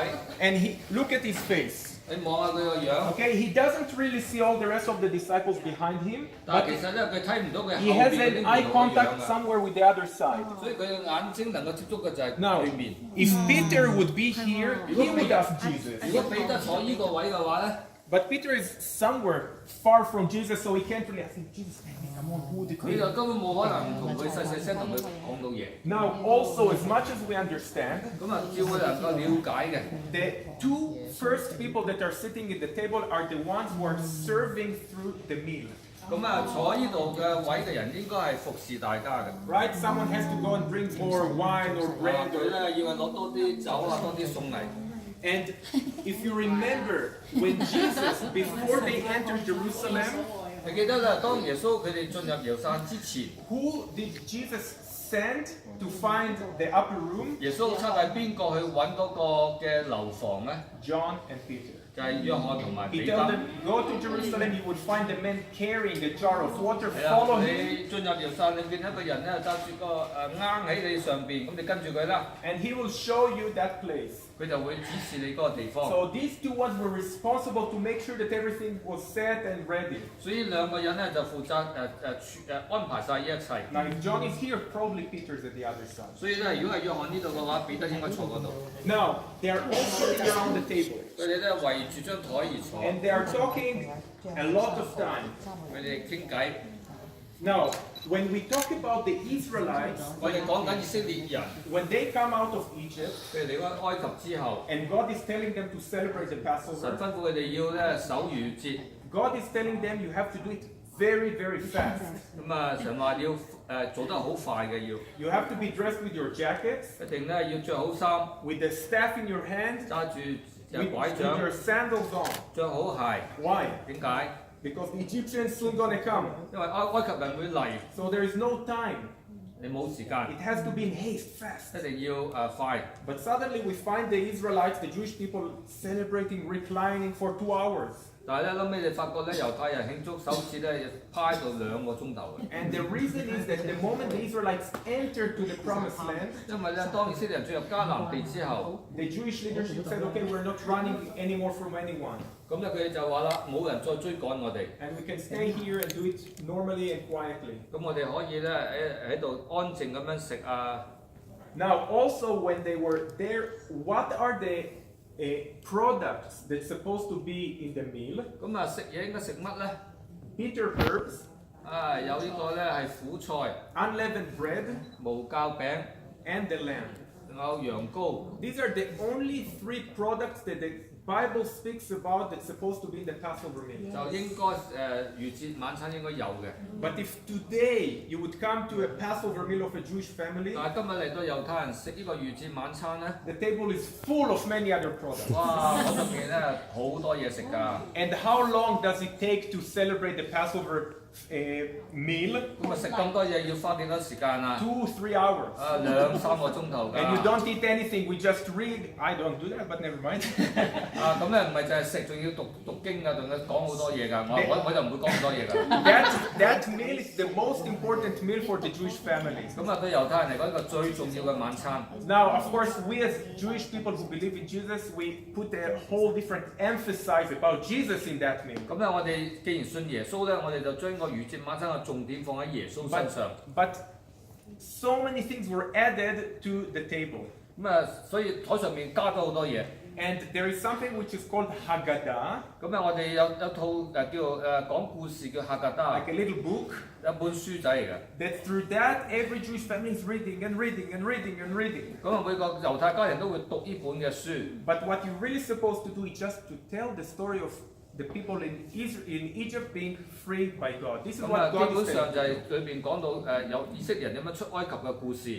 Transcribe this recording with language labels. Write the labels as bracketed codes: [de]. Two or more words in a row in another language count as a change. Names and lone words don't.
[en] and look at his face. [yue] 你望下佢個樣， [en] Okay, he doesn't really see all the rest of the disciples behind him, [yue] 但 [en] but [yue] 係其實咧佢睇唔到佢 [en] he [yue] 後 [en] has [yue] 邊嗰 [en] an [yue] 啲 [en] eye [yue] 門徒嘅 [en] contact [yue] 樣啊。 [en] somewhere with the other side. [yue] 所以佢嘅眼睛能夠接觸嘅就係 [en] Now, [yue] 對面。 [en] if Peter would be here, he would ask Jesus. [yue] 如果彼得坐呢個位嘅話咧， [en] But Peter is somewhere far from Jesus, so he can't really ask him, Jesus, come on, who would it [yue] 佢 [en] be? [yue] 就根本冇可能同佢細細聲同佢講到嘢。 [en] Now, also, as much as we understand, [yue] 咁啊，叫佢能夠了解嘅。 [en] the two first people that are sitting at the table are the ones who are serving through the meal. [yue] 咁啊，坐呢度嘅位嘅人應該係服侍大家嘅。 [en] Right? Someone has to go and bring more wine or [yue] 佢 [en] bread. [yue] 咧要攞多啲酒啊，多啲餸嚟。 [en] And if you remember, when Jesus, before they entered Jerusalem, [yue] 你記得啦，當耶穌佢哋進入耶路撒冷之前， [en] who did Jesus send to find the upper room? [yue] 耶穌差派邊個去揾嗰個嘅樓房咧？ [en] John and Peter. [yue] 就係約翰同埋 [en] He [yue] 彼 [en] told [yue] 得。 [en] them, go to Jerusalem, you would find the men carrying a jar of water, [yue] 係啊， [en] follow him. [yue] 你進入耶路撒冷，你見一個人咧揸住個啱喺你上邊，咁你跟住佢啦， [en] And he will show you that place. [yue] 佢就會指示你嗰個地方。 [en] So these two ones were responsible to make sure that everything was set and ready. [yue] 所以兩個人咧就負責安排晒呢一切。 [en] Now, if John is here, probably Peter's at the other side. [yue] 所以咧，如果係約翰呢度嘅話，彼得應該坐嗰度。 [en] Now, they are all sitting around the table. [yue] 佢哋咧圍住張台而坐， [en] And they are talking a lot of time. [yue] 佢哋傾偈。 [en] Now, when we talk about the Israelites, [yue] 我哋講緊以色列人， [en] when they come out of Egypt, [yue] 佢哋離開埃及之後， [en] and God is telling them to celebrate the [yue] 神 [en] Passover, [yue] 吩咐佢哋要咧守逾越節。 [en] God is telling them you have to do it very, very fast. [yue] 咁啊，神話要做得好快嘅要， [en] You have to be dressed with your jackets, [yue] 一定咧要着好衫， [en] with the staff in your hand, [yue] 揸住隻 [en] with [yue] 拐 [en] your [yue] 杖， [en] sandals on. [yue] 着好鞋。 [en] Why? [yue] 點解？ [en] Because the Egyptians soon gonna come. [yue] 因為埃及人會嚟， [en] So there is no time. [yue] 你冇時間， [en] It has to be in haste, fast. [yue] 一定要快。 [en] But suddenly we find the Israelites, the Jewish people, celebrating, reclining for 2 hours. [yue] 但係咧，後尾你發覺咧，猶太人慶祝首次咧，趴到2個鐘頭嘅。 [en] And the reason is that the moment the Israelites entered to the promised land, [yue] 因為咧，當以色列人進入迦南地之後， [en] the Jewish leadership said, okay, we're not running anymore from anyone. [yue] 咁咧佢哋就話啦，冇人再追趕我哋， [en] And we can stay here and do it normally and quietly. [yue] 咁我哋可以咧喺度安靜咁樣食啊。 [en] Now, also when they were there, what are the products that's supposed to be in the meal? [yue] 咁啊食嘢應該食乜咧？ [en] Bitter herbs, [yue] 有呢個咧係苦菜、 [en] unleavened bread, [yue] 無酵餅， [en] and the lamb. [yue] 仲有羊羔。 [en] These are the only 3 products that the Bible speaks about that's supposed to be in the Passover meal. [yue] 就應該逾節晚餐應該有嘅。 [en] But if today you would come to a Passover meal of a Jewish family, [yue] 但係今日嚟到猶太人食呢個逾節晚餐咧， [en] the table is full of many other products. [yue] 哇！嗰入面咧好多嘢食㗎。 [en] And how long does it take to celebrate the Passover meal? [yue] 咁啊食咁多嘢要花幾多時間啊？ [en] 2-3 hours. [yue] 2-3個鐘頭 [en] And you [yue] 㗎。 [en] don't eat anything, we just read. I don't do that, but never mind. [yue] 咁咧唔係就係食，仲要讀經㗎，仲要講好多嘢㗎。我就唔會講咁多嘢㗎。 [en] that meal is the most important meal for the Jewish families. [yue] 咁啊對猶太人嚟講，一個最重要嘅晚餐。 [en] Now, of course, we as Jewish people who believe in Jesus, we put a whole different emphasis about Jesus in that meal. [yue] 咁咧我哋既然信耶穌咧，我哋就將個逾節晚餐嘅重點放喺耶穌身上。 [en] But so many things were added to the table. [yue] 咁啊，所以台上面加咗好多嘢。 [en] And there is something which is called Haggadah, [yue] 咁啊，我哋有一套叫做講故事叫《哈格達》， [en] like a little book, [yue] 一本書仔嚟嘅。 [en] that through that every Jewish family is reading and reading and reading and reading. [yue] 咁啊，每個猶太家人都會讀呢本嘅書。 [en] But what you're really supposed to do is just to tell the story of the people in Egypt being freed by God. This is [yue] 咁啊， [en] what [yue] 基 [en] God [yue] 本 [en] is [yue] 上 [en] saying. [yue] 就係裏邊講到有以色列人點樣出埃及嘅故事。